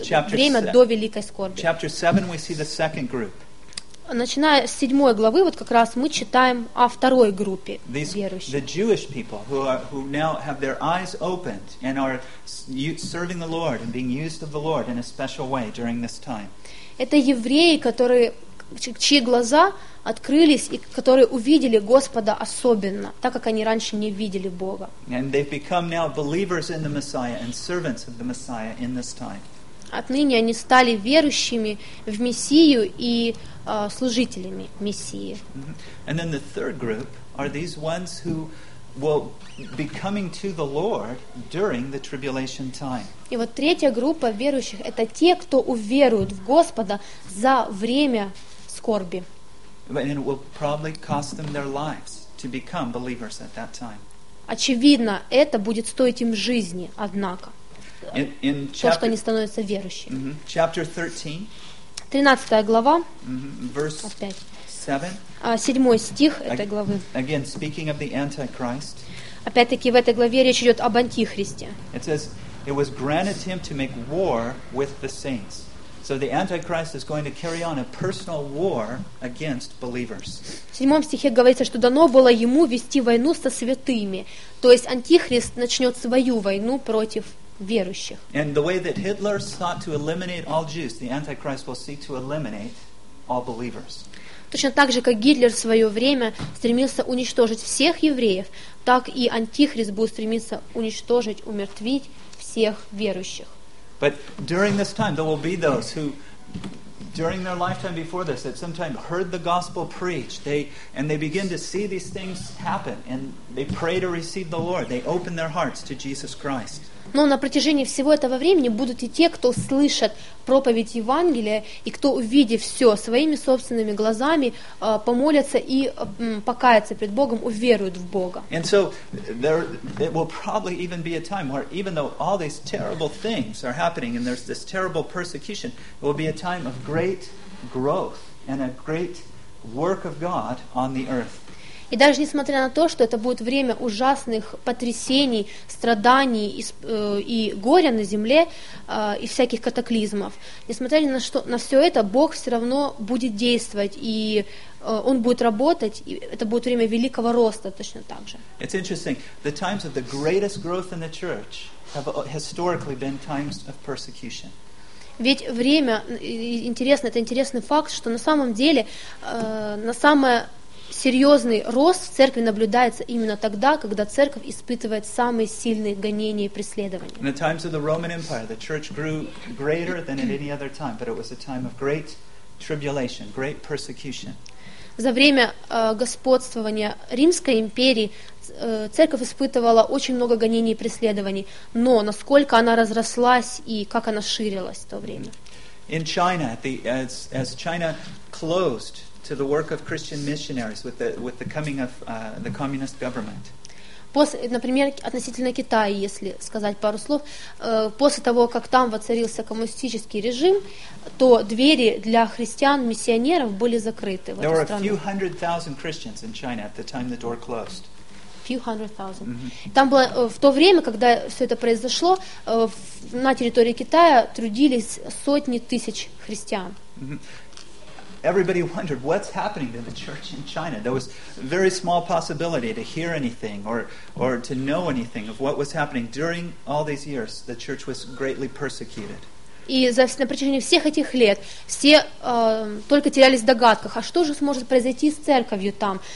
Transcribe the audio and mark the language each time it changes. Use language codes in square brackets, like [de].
[ru] Время до великой скорби. [en] Chapter 7, we see the second group. [ru] Начиная с 7 главы, вот как раз мы читаем о второй группе верующих. [en] The Jewish people who now have their eyes opened and are serving the Lord and being used of the Lord in a special way during this time. [ru] Это евреи, которые чьи глаза открылись и которые увидели Господа особенно, так как они раньше не видели Бога. [en] And they've become now believers in the Messiah and servants of the Messiah in this time. [ru] Отныне они стали верующими в Мессию и служителями Мессии. [en] And then the third group are these ones who will be coming to the Lord during the tribulation time. [ru] И вот третья группа верующих — это те, кто уверуют в Господа за время скорби. [en] And it will probably cost them their lives to become believers at that time. [ru] Очевидно, это будет стоить им жизни, однако. [en] In chapter, [ru] то, что они становятся верующими. [en] Mm-hmm, chapter 13. [ru] 13 глава. [en] Mm-hmm, verse 7. [ru] 7 стих этой главы. [en] Again, speaking of the Antichrist. [ru] Опять-таки, в этой главе речь идет об Антихристе. [en] It says, it was granted him to make war with the saints. So the Antichrist is going to carry on a personal war against believers. [ru] В 7 стихе говорится, что дано было ему вести войну со святыми. То есть Антихрист начнет свою войну против верующих. [en] And the way that Hitler sought to eliminate all Jews, the Antichrist will seek to eliminate all believers. [ru] Точно так же, как Гитлер в свое время стремился уничтожить всех евреев, так и Антихрист будет стремиться уничтожить, умертвить всех верующих. [en] But during this time, there will be those who, during their lifetime before this, at some time heard the gospel preached, they begin to see these things happen, and they pray to receive the Lord. They open their hearts to Jesus Christ. [ru] Но на протяжении всего этого времени будут и те, кто слышат проповедь Евангелия, и кто, увидев все своими собственными глазами, помолятся и покаятся пред Богом, уверуют в Бога. [en] And so there will probably even be a time where, even though all these terrible things are happening and there's this terrible persecution, it will be a time of great growth and a great work of God on the earth. [ru] И даже несмотря на то, что это будет время ужасных потрясений, страданий и горя на земле, и всяких катаклизмов, несмотря на все это, Бог все равно будет действовать, и Он будет работать, и это будет время великого роста точно так же. [en] It's interesting. The times of the greatest growth in the church have historically been times of persecution. [ru] Ведь время, интересно, это интересный факт, что на самом деле, на самое... Серьезный рост в церкви наблюдается именно тогда, когда церковь испытывает самые сильные гонения и преследования. [en] In the times of the Roman Empire, the church grew greater than at any other time, but it was a time of great tribulation, great persecution. [ru] За время господствования Римской империи церковь испытывала очень много гонений и преследований, но насколько она разрослась и как она ширилась в то время. [en] In China, as China closed to the work of Christian missionaries with the coming of the communist government. [ru] После, например, относительно Китая, если сказать пару слов, после того, как там воцарился коммунистический режим, то двери для христиан, миссионеров были закрыты в эту страну. [en] There were a few hundred thousand Christians in China at the time the door closed. Few hundred thousand. Mm-hmm. [ru] Там было в то время, когда все это произошло, на территории Китая трудились сотни тысяч христиан. Mm-hmm. [en] Everybody wondered what's happening to the church in China. There was very small possibility to hear anything or to know anything of what was happening during all these years. The church was greatly persecuted. [ru] И на протяжении всех этих лет все только терялись в догадках, а что же сможет произойти с церковью там?